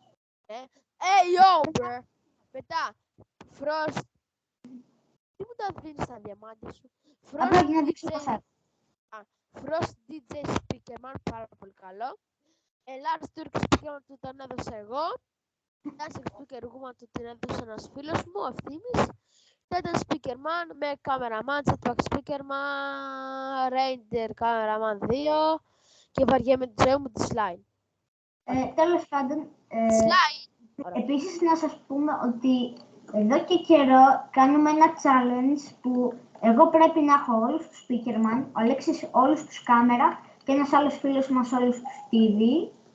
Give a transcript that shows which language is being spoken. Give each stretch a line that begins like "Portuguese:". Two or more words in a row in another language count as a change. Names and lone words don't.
English: Yo, bro! Μετά, Frost.
Greek: Τι μου τα δίνεις στα διαμάντια σου. Απλά για να δείξω το set. Frost DJ Speaker Man, πάρα πολύ καλό. Large Turk Speaker Man του τον έδωσα εγώ. Dancing Speaker Woman του την έδωσε ένας φίλος μου, ο Ευθύμης. Titan Speaker Man με Cameraman, Jetpack Speaker Man, Reindeer Cameraman 2 και βαριέμαι τη ζωή μου τη Slime. Τέλος πάντων, Slime! επίσης να σας πούμε ότι εδώ και καιρό κάνουμε ένα challenge που εγώ πρέπει να έχω όλους τους Speakerman, ο Αλέξης όλους τους κάμερα και ένας άλλος φίλος μας όλους τους TV.